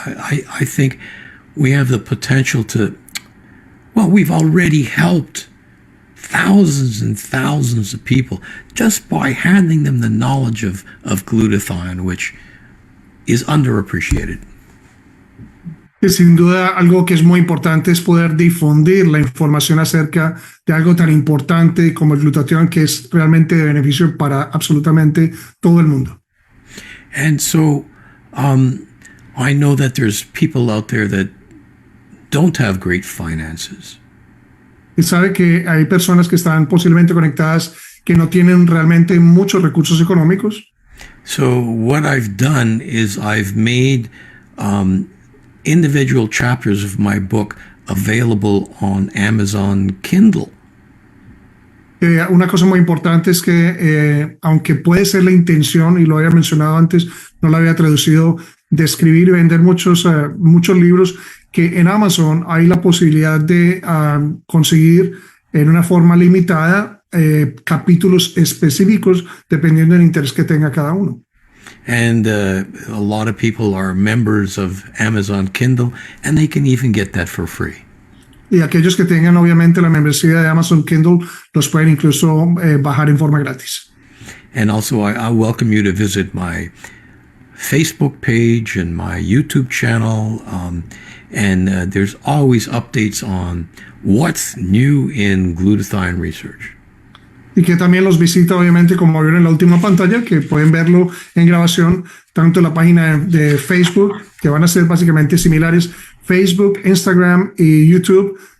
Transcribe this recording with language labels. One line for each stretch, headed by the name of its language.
English: I think we have the potential to, well, we've already helped thousands and thousands of people just by handing them the knowledge of glutathione, which is underappreciated.
Spanish: Sin duda, algo que es muy importante es poder difundir la información acerca de algo tan importante como el glutatión, que es realmente de beneficio para absolutamente todo el mundo.
English: And so, I know that there's people out there that don't have great finances.
Spanish: Y sabe que hay personas que están posiblemente conectadas que no tienen realmente muchos recursos económicos.
English: So what I've done is I've made individual chapters of my book available on Amazon Kindle.
Spanish: Una cosa muy importante es que, aunque puede ser la intención, y lo había mencionado antes, no lo había traducido, de escribir y vender muchos libros, que en Amazon hay la posibilidad de conseguir en una forma limitada capítulos específicos dependiendo del interés que tenga cada uno.
English: And a lot of people are members of Amazon Kindle, and they can even get that for free.
Spanish: Y aquellos que tengan obviamente la membresía de Amazon Kindle los pueden incluso bajar en forma gratis.
English: And also I welcome you to visit my Facebook page and my YouTube channel, and there's always updates on what's new in glutathione research.
Spanish: Y que también los visita, obviamente, como vieron en la última pantalla, que pueden verlo en grabación, tanto en la página de Facebook, que van a ser básicamente similares, Facebook, Instagram y YouTube.